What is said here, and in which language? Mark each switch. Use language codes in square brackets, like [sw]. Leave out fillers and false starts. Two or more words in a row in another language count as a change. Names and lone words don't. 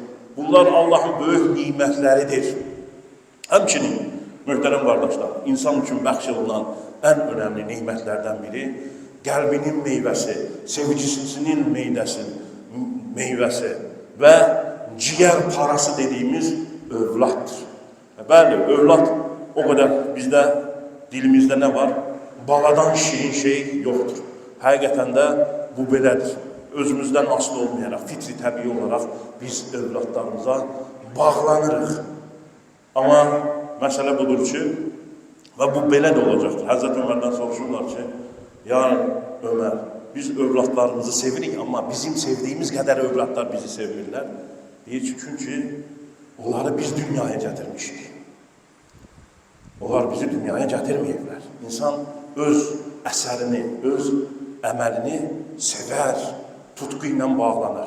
[tr] Bunlar Allah'ın büyük nimetleridir. [az] Həmçinin, [tr] mühterem kardeşler, insan için [az] bəxş olunan [tr] en önemli nimetlerden biri, [az] qəlbinin meyvəsi, sevgisinin meyvəsi və ciyər parası [tr] dediğimiz övladdır. Bəli, övlad o kadar bizde, dilimizde ne var? Baladan şirin şey yoktur. [az] Həqiqətən də bu belədir. Özümüzden aslı olmayarak, fitri təbii olarak biz övladlarımıza bağlanırıq. [tr] Ama mesele budur ki, ve [az] bu belə də olacaqdır. Həzrət Ömərdən soruşurlar ki, ya Ömer, biz övladlarımızı sevirik ama [tr] bizim sevdiğimiz kadar [az] övladlar bizi sevirler. Deyir ki, çünkü onları biz dünyaya getirmişik. Onlar bizi dünyaya getirmeyirlər. [tr] İnsan öz eserini, öz emelini sever, tutkuyla bağlanır.